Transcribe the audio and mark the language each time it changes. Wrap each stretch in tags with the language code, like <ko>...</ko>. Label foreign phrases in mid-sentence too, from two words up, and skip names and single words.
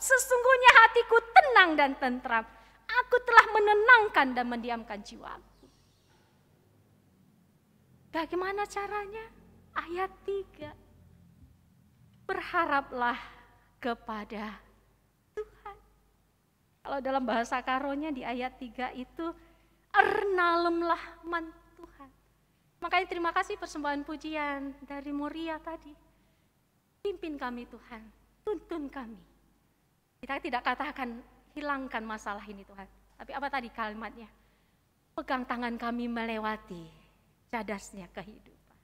<id>Sesungguhnya hatiku tenang dan tentram. Aku telah menenangkan dan mendiamkan jiwaku. Bagaimana caranya? Ayat 3. Berharaplah kepada Tuhan. Kalau dalam bahasa karonya di ayat 3 itu,</id> <btx>ernalemlah man Tuhan.</btx> <id>Makanya terima kasih persembahan pujian dari Moria tadi. Pimpin kami Tuhan, tuntun kami. Kita tidak katakan hilangkan masalah ini Tuhan. Tapi apa tadi kalimatnya? Pegang tangan kami melewati cadasnya kehidupan.</id>